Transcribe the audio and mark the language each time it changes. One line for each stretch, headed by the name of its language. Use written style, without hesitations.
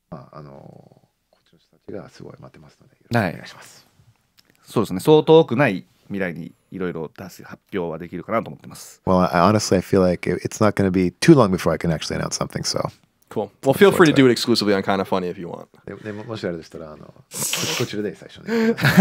Japanese: こっちの人たちがすごい待ってますので、よろしくお願いします。そうですね。そう遠くない未来にいろいろ出す発表はできるかなと思ってます。
English: Well, honestly, I feel like it's not going to be too long before I can actually announce something. So Cool. Well, feel free to do it exclusively on Kind of Funny if you want.
Japanese: でもしあれでしたらこちらで最初に。